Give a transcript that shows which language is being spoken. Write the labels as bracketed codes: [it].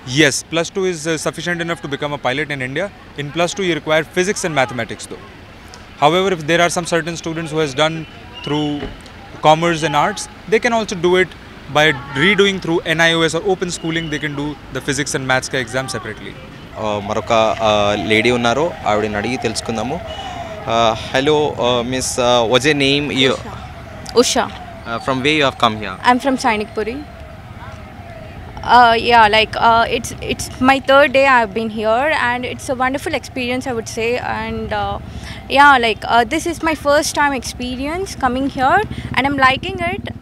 [en] Yes, +2 is sufficient enough to become a pilot in India. In +2 you require physics and mathematics though. However, if there are some certain students who has done through commerce and arts, they can also do it by redoing through NIOS or open schooling. They can do the physics and maths exam separately. [te] మరొక lady ఉన్నారు, ఆవిడని అడిగి తెలుసుకుందాము. [en] Hello miss, what's your name? Usha. From where you have come here? I'm from Sainikpuri. Yeah, like it's my third day I've been here, and it's a wonderful experience, I would say. And yeah, like this is my first time experience coming here, and I'm liking it.